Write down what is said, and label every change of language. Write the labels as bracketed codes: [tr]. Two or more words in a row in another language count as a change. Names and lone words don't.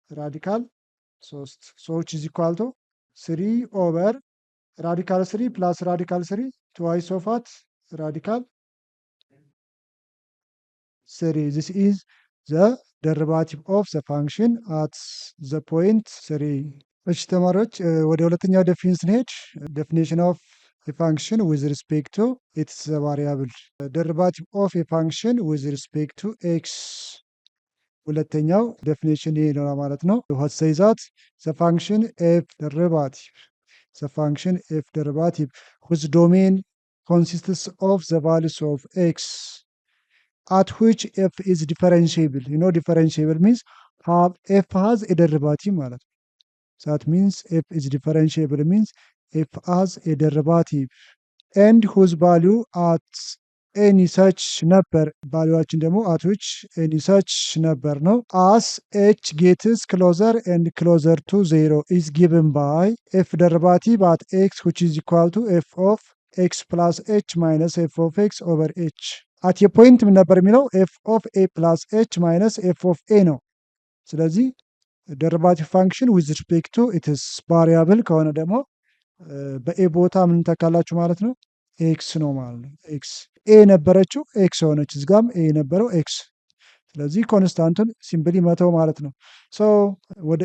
[en] radical 3 such is equal to 3 over radical 3 plus radical 3 twice of what radical 3 this is the derivative of the function at the point 3። [am] እሺ ተማሪዎች ወደ ሁለተኛው ዴፊኒሽን ስንሄድ [en] definition of a function with respect to its variable derivative of a function with respect to x [am] ሁለተኛው ዴፊኒሽን ይሄ ነው ማለት ነው። [en] what says that the function f derivative the function f derivative whose domain consists of the values of x at which f is differentiable. You know differentiable means f has a derivative [am] ማለት ነው። [en] that means f is differentiable means f has a derivative and whose value at any such number valuation ደግሞ at which any such number ነው as h gets closer and closer to 0 is given by f derivative at x which is equal to f of x plus h minus f of x over h at a point [am] ምን ነበር የሚለው [en] f of a plus h minus f of a [am] ነው። ስለዚህ [en] derivative function with respect to its variable [am] ከሆነ ደግሞ በኤ ቦታ ምን ተካላችሁ ማለት ነው ኤክስ ነው ማለት ነው። ኤክስ ኤ ነበረችው ኤክስ ሆነች፣ እዚጋም ኤ የነበረው ኤክስ። ስለዚህ ኮንስታንቱን ሲምፕሊ መተው ማለት ነው። ሶ ወደ